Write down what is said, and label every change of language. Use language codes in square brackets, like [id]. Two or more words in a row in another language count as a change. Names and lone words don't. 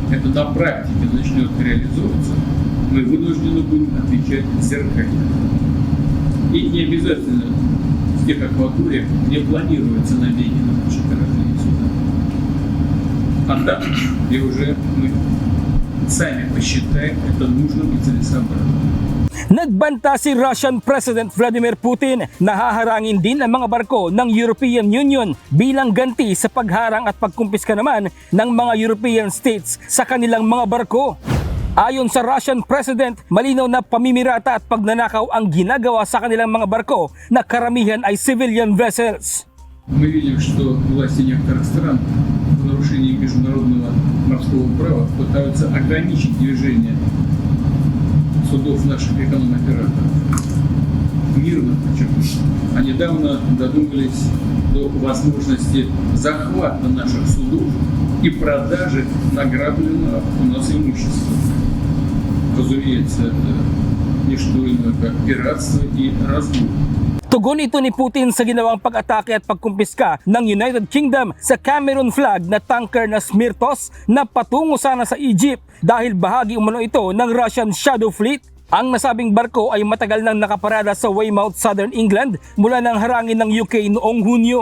[ru] на практике начнет реализовываться, мы вынуждены будем отвечать зеркально. И не обязательно в тех акваториях, где планируется набеги на наши корабли и суда. А там, где уже мы сами посчитаем это нужным и целесообразным. [tl] Nagbanta si [en] Russian President [tl] Vladimir Putin na haharangin din ang mga barko ng European Union bilang ganti sa pagharang at pagkumpiska naman ng mga [en] European states [tl] sa kanilang mga barko. Ayon sa [en] Russian President, [tl] malinaw na pamimirata at pagnanakaw ang ginagawa sa kanilang mga barko na karamihan ay [en] civilian vessels. [ru] Мы видим, что власти некоторых стран в нарушении международного морского права пытаются ограничить движение судов наших эконом-операторов. Мирно, почему? А недавно додумались до возможности захвата наших судов и продажи награбленного у нас имущества. Разумеется, это не что иное, как пиратство и разбой. [tl] Tugon ito ni Putin sa ginawang pag-atake at pagkumpiska ng United Kingdom sa Cameron flag na tanker na Smirtos na patungo sana sa Egypt dahil bahagi umano ito ng Russian Shadow Fleet. Ang nasabing barko ay matagal nang nakaparada sa Weymouth, Southern England mula nang harangin ng UK noong Hunyo.